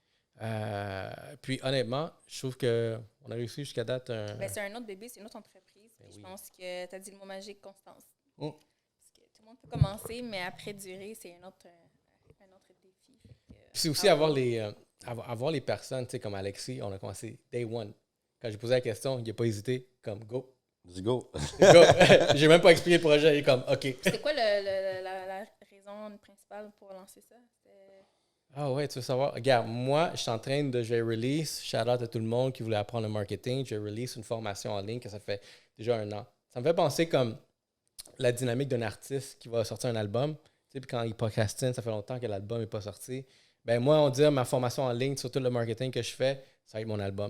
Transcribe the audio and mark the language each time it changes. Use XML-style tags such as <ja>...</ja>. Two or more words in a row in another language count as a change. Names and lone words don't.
<fr>Puis honnêtement, je trouve qu'on a réussi jusqu'à date. C'est un autre bébé, c'est une autre entreprise. Je pense que tu as dit le mot magique, constance. Parce que tout le monde peut commencer, mais après durer, c'est un autre défi. Puis c'est aussi avoir les personnes, tu sais, comme Alexis, on a commencé</fr> <en>day one.</en> <fr>Quand j'ai posé la question, il n'a pas hésité, comme go.</fr> <en>Let's go.</en> <fr>Go. J'ai même pas expliqué le projet, il est comme OK. C'est quoi la raison principale pour lancer ça? Ah ouais, tu veux savoir? Regarde, moi, je suis en train de, je vais release,</fr> <en>shout out</en> <fr>à tout le monde qui voulait apprendre le marketing, je release une formation en ligne que ça fait déjà 1 an. Ça me fait penser comme la dynamique d'un artiste qui va sortir un album. Tu sais, puis quand il procrastine, ça fait longtemps que l'album n'est pas sorti. Ben moi, on dit ma formation en ligne sur tout le marketing que je fais, ça va être mon album.</fr>